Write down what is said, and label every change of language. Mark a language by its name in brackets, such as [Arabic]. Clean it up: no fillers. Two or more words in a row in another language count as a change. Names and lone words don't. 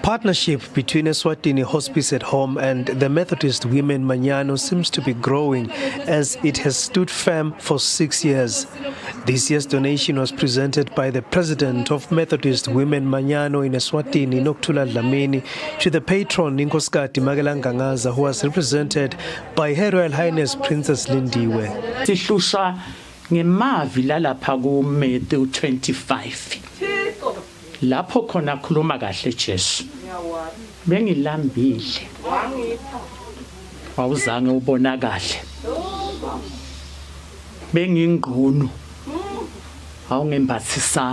[English] Partnership between Eswatini Hospice at Home and the Methodist Women Manyano seems to be growing as it has stood firm for 6 years. This year's donation was presented by the president of Methodist Women Manyano in Eswatini, Nokuthula Dlamini, to the patron Inkosikazi Magelangangaza, who was represented by Her Royal Highness Princess Lindiwe. [Swati] Sihlusha ngemavi lalapha ku Matthew 25. Lapho khona khuluma kahle Jesu. Bengilambile. Awuzange ubonakale. Bengingqunu. Awungembathisanga.